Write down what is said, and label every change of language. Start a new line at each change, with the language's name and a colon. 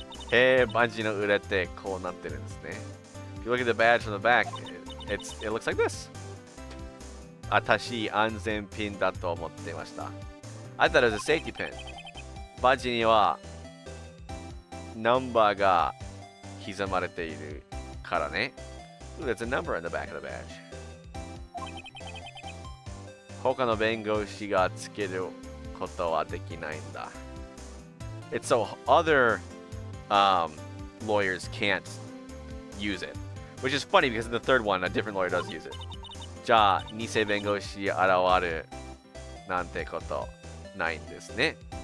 Japanese: Hey, Bungie no ureってこうなってるんですね。
English: If you look at the badge from the back, it looks like this.
Japanese: 私安全ピンだと思ってました。
English: I thought it was a safety pin.
Japanese: バッジにはナンバーが刻まれているからね。
English: Ooh, there's a number in the back of the badge.
Japanese: 他の弁護士がつけることはできないんだ。
English: It's so other lawyers can't use it. Which is funny because in the third one, a different lawyer does use it.
Japanese: じゃあ、偽弁護士現るなんてことないんですね。